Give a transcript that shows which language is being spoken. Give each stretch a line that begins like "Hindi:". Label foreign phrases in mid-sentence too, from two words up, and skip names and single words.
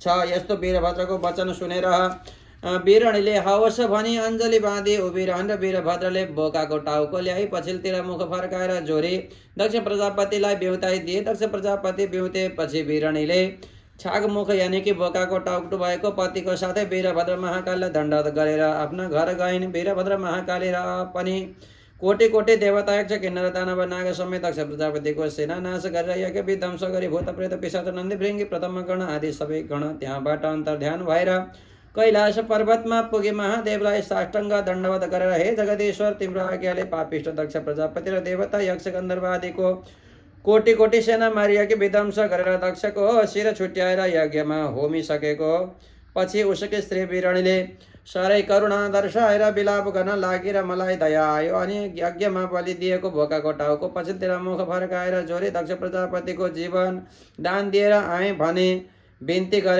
Nepali: यस्तो वीरभद्रको वचन सुनेर वीरणीले हवस् भनी अञ्जली बाँधी उभिरहन् र वीरभद्रले बोकाको टाउको ल्याई पछिल्तिर मुख फर्काएर जोरी दक्ष प्रजापतिलाई बिउताइदिए। दक्ष प्रजापति बिउतेपछि वीरणीले छागमुख यानी कि बोकाको टाउको भएको पतिको साथै वीरभद्र महाकालीलाई दण्डवत गरेर आफ्ना घर गइन्। वीरभद्र महाकाली र पनि कोटि कोटि देवता यक्ष किन्नर दानव नाग समेत दक्ष प्रजापतिको सेना नाश गरेर यज्ञ विध्वंस गरी भूत प्रेत पिशाच नन्दी भृङ्गी प्रथम गण आदि सबै गण त्यहाँबाट अन्तर्ध्यान भएर कैलाश पर्वतमा पुगे महादेवलाई साष्टाङ्ग दण्डवत गरेर हे जगदीश्वर तिम्रो आज्ञाले पापिष्ट दक्ष प्रजापति र देवता यक्ष गन्धर्व आदिको कोटि कोटि सेना मारी यज्ञ विध्वंस गरेर दक्षको शिर छुट्याएर यज्ञमा होमिसकेको पछि उसकी स्त्री वीरणीले साह्रै करुणा दर्शाएर विलाप गर्न लागि र मलाई दया आयो अनि यज्ञमा बलि दिएको भोकाको टाउको पछिल्तिर मुख फर्काएर जोरी दक्ष प्रजापतिको जीवन दान दिएर आएँ भने बिन्ती गरे।